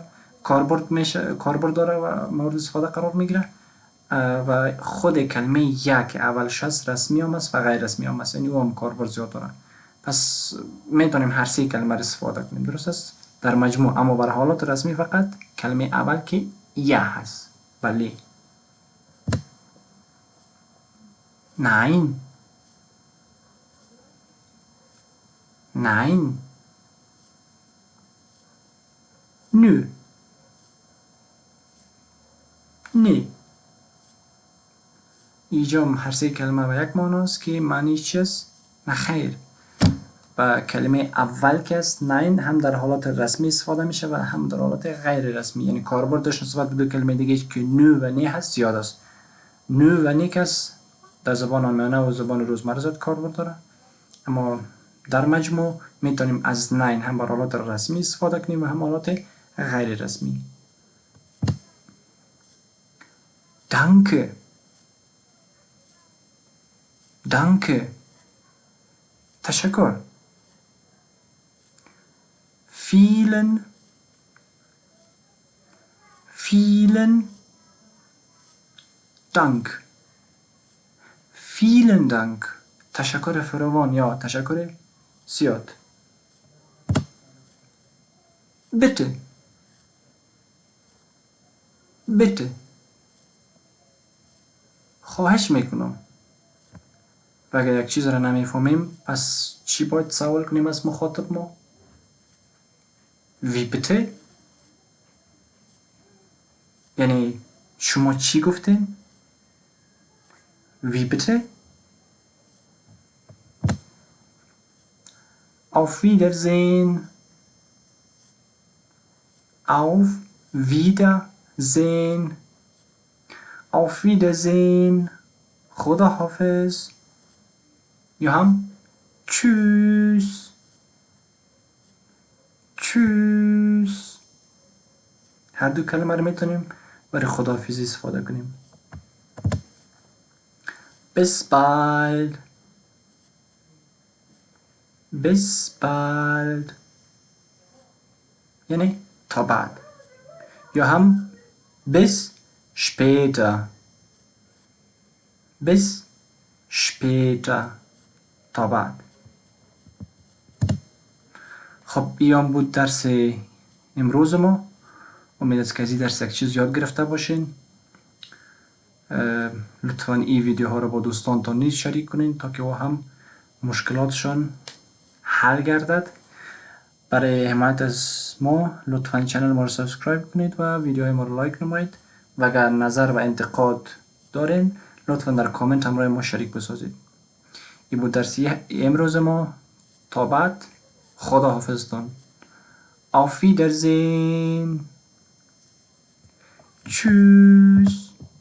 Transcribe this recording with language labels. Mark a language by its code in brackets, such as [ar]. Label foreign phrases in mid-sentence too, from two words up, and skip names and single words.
[fa] کاربرد داره و مورد استفاده قرار میگیره. و خود کلمه یک اولش هست رسمی هم است و غیر رسمی هم است. یعنی او هم کاربرد زیاد داره. پس میتونیم هر سه کلمه را استفاده کنیم. درست است؟ در مجموع. اما برای حالات رسمی فقط کلمه اول که یه هست. بله. [de] nein nein nö نه. [fa] اینجا هر سه کلمه و یک معنی است که معنی چیست؟ نه خیر. و کلمه اول که است نین هم در حالات رسمی استفاده میشه و هم در حالات غیر رسمی. یعنی کاربردش نسبت به دو کلمه دیگه که نو و نی هست زیاد است. نو و نی کس در زبان آلمانی و زبان روزمره زیاد کاربرد داره. اما در مجموع میتونیم از نین هم بر حالات رسمی استفاده کنیم و هم حالات غیر رسمی. [de] danke danke تشکر. vielen vielen Dank vielen Dank [fa] تشکر فراوان یا تشکر زیاد. [de] bitte bitte [fa] خواهش میکنم. و اگر یک چیز را نمیفهمیم پس چی باید سوال کنیم از مخاطب ما؟ [de] wie bitte [fa] یعنی شما چی گفتین؟ [de] wie bitte auf Wiedersehen auf Wiedersehen auf Wiedersehen [fa] خدا حافظ یا هم [de] tschüss tschüss. [fa] هر دو کلمه رو میتونیم برای خداحافظی استفاده کنیم. [de] bis bald bis bald [fa] یعنی تا بعد. یا هم [de] bis später bis später [fa] تا بعد. خب این بود درس امروز ما. امید است که از این درس یک چیز یاد گرفته باشین. لطفاً این ویدیوها رو با دوستانتان نیز شریک کنین تا که او هم مشکلاتشان حل گردد. برای حمایت از ما لطفاً چنل ما رو سابسکرایب کنید و ویدیوهای ما رو لایک نمایید و اگر نظر و انتقاد دارین لطفاً در کامنت همراه ما شریک بسازید. این بود درس امروز ما. تا بعد خدا حافظتان. [de] auf Wiedersehen tschüss.